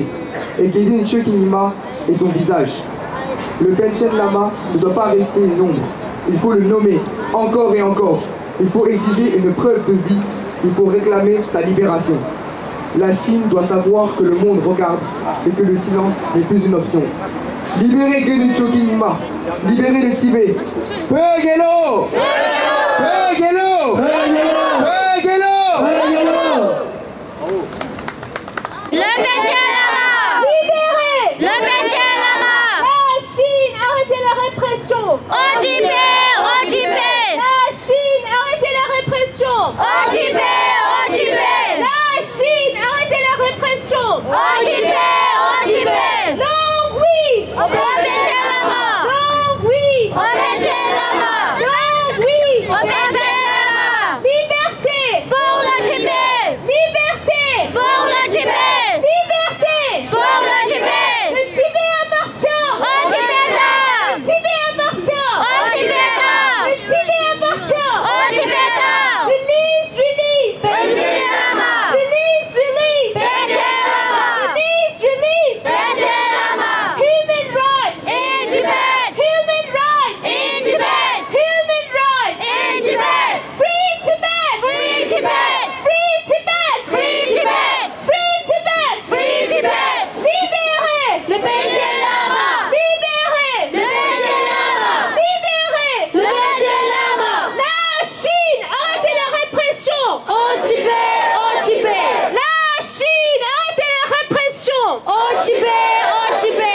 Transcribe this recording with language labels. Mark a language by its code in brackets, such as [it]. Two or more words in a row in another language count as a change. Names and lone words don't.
[fr] Et Gedin Chokinima est son visage. Le Panchen Lama ne doit pas rester une ombre. Il faut le nommer, encore et encore. Il faut exiger une preuve de vie. Il faut réclamer sa libération. La Chine doit savoir que le monde regarde et que le silence n'est plus une option. Libérez Gedin Chokinima. Libérez le Tibet. Pegelo! Pegelo! Pegelo! Le Panchen Lama! Libérez! Le Panchen Lama! La Chine, arrêtez la répression! Au Tibet! Au Tibet! La Chine, arrêtez la répression! Au Tibet! Au Tibet! La Chine, arrêtez la répression! Au Tibet! Au Tibet! Non, oui! Au Panchen Lama! Non, oui! Au Panchen Lama! Non, oui! Au Panchen Lama! Liberté! Pour le Tibet! Liberté! Pour le Tibet! Liberté! Pour le Tibet! Le Tibet appartient aux Tibétains! Le Tibet appartient aux Tibétains! Le Tibet appartient aux Tibétains! [en] Release, release! Panchen Lama! Release, release! Panchen Lama! Release, release! Panchen Lama! Human rights in Tibet! Human rights in Tibet! Human rights in Tibet! Free Tibet! Free Tibet! Free Tibet! Free Tibet! Free Tibet! Free Tibet! [fr] Libérez le Panchen Lama! Libérez le Panchen Lama! Libérez le Panchen Lama! La Chine, arrêtez la répression! Au Tibet! Au Tibet! La Chine, arrêtez la répression! Au Tibet! Au Tibet!